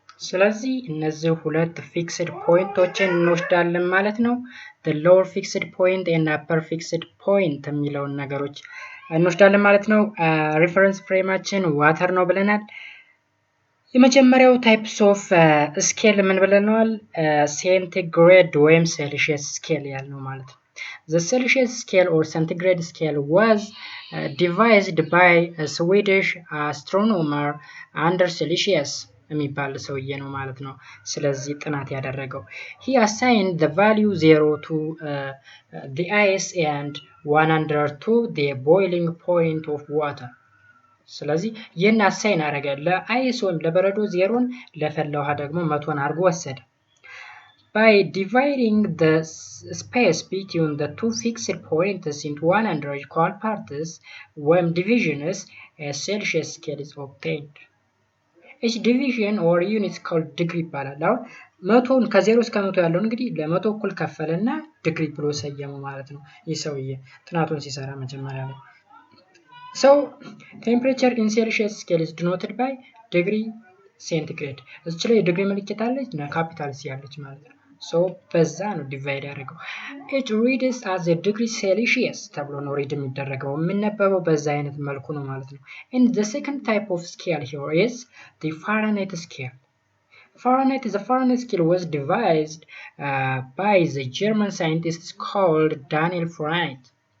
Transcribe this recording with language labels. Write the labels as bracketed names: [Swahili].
[Amharic] ስለዚህ እነዚህ ሁለት ፊክስድ ፖይንቶችን እንወስዳለን ማለት ነው። [English] the lower fixed point [Amharic] and upper fixed point የሚለውን ነገሮች እንወስዳለን ማለት ነው። ሪፈረንስ ፍሬማችን ዋተር ነው ብለናል። የመጀመሪያው ታይፕስ ኦፍ ስኬል ምን ብለናል? ሴንቲግሬድ ወይም ሴልሺየስ ስኬል ያልነው ማለት ነው። [English] the Celsius scale or centigrade scale was devised by a Swedish astronomer under Celsius [Amharic] የሚባል ሰውዬ ነው ማለት ነው። ስለዚህ ጥናት ያደረገው [English] he assigned the value 0 to the ice and 100 to the boiling point of water. [Amharic] ስለዚህ ይህን አሳይን አደረገ። ለአይስ ወይም ለበረዶ 0ን ለፈላ ውሃ ደግሞ 100ን አድርጎ ወሰደ። [English] by dividing the space between the two fixed points into 100 equal parts when divisions a Celsius scale is obtained. each division or unit is called degree [Amharic] ይባላል። አሁን 100ን ከ0 እስከ 100 ያለው እንግዲህ ለ100 እኩል ከፈለና ዲግሪ ብሎ ሰየመው ማለት ነው። ይህ ሰውዬ ጥናቱን ሲሰራ መጀመሪያ ላይ [English] so temperature in Celsius scale is denoted by degree centigrade። [Amharic] እዚህ ላይ ዲግሪ ምልክት አለች እና ካፒታል ሲ ያለች ማለት ነው። [English] So [Amharic] በዛ ነው ዲቫይድ ያደረገው። [English] it reads as a degree Celsius [Amharic] ተብሎ ነው ሪድ የሚደረገው የሚነበበው በዛ አይነት መልኩ ነው ማለት ነው። [English] And the second type of scale here is the Fahrenheit scale. The Fahrenheit scale was devised by the German scientist called Daniel Fahrenheit.